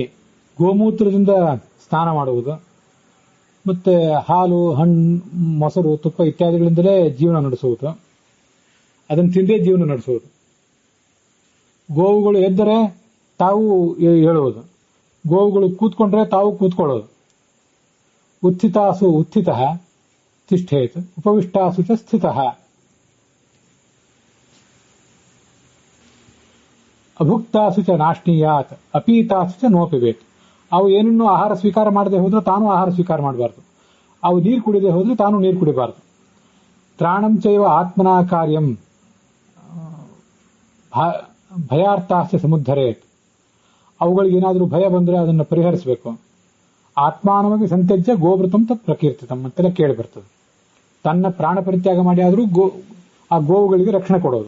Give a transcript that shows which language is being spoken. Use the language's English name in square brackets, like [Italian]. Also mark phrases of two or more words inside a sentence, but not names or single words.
[Kannada] ಗೋಮೂತ್ರದಿಂದ ಸ್ನಾನ ಮಾಡುವುದು, ಮತ್ತೆ ಹಾಲು, ಹಣ್ಣು, ಮೊಸರು, ತುಪ್ಪ ಇತ್ಯಾದಿಗಳಿಂದಲೇ ಜೀವನ ನಡೆಸುವುದು, ಅದನ್ನು ತಿಂದೇ ಜೀವನ ನಡೆಸುವುದು. ಗೋವುಗಳು ಎದ್ದರೆ ತಾವು ಹೇಳುವುದು, ಗೋವುಗಳು ಕೂತ್ಕೊಂಡ್ರೆ ತಾವು ಕೂತ್ಕೊಳ್ಳೋದು. [Sanskrit] ಉತ್ಥಿತಾಸು ಉತ್ಥಿತಃ ತಿಷ್ಠೇತ್, ಉಪವಿಷ್ಟಾಸು ಚ ಸ್ಥಿತಃ. ಅಭುಕ್ತಾಸು ಚ ನಾಶ್ನೀಯಾತ್, ಅಪೀತಾಸು ಚ ನೋಪಿಬೇತ್. [Kannada] ಅವು ಏನನ್ನೂ ಆಹಾರ ಸ್ವೀಕಾರ ಮಾಡದೆ ಹೋದ್ರೆ ತಾನು ಆಹಾರ ಸ್ವೀಕಾರ ಮಾಡಬಾರ್ದು, ಅವು ನೀರು ಕುಡಿದೇ ಹೋದ್ರೆ ತಾನು ನೀರು ಕುಡಿಬಾರ್ದು. [Sanskrit] ತ್ರಾಣಂ ಚೈವ ಆತ್ಮನಾ ಕಾರ್ಯಂ ಭಯಾರ್ಥಾಶ್ಚ ಸಮುದ್ಧರೇತ್. [Kannada] ಅವುಗಳಿಗೇನಾದರೂ ಭಯ ಬಂದರೆ ಅದನ್ನು ಪರಿಹರಿಸಬೇಕು. [Sanskrit] ಆತ್ಮಾನವಾಗಿ ಸಂತ್ಯಜ್ಯ ಗೋವೃತಂ ತತ್ ಪ್ರಕೀರ್ತಿತಂ [Kannada] ಅಂತೆಲ್ಲ ಕೇಳಿ ಬರ್ತದೆ. ತನ್ನ ಪ್ರಾಣ ಪರಿತ್ಯಾಗ ಮಾಡಿ ಆದರೂ ಆ ಗೋವುಗಳಿಗೆ ರಕ್ಷಣೆ ಕೊಡೋದು.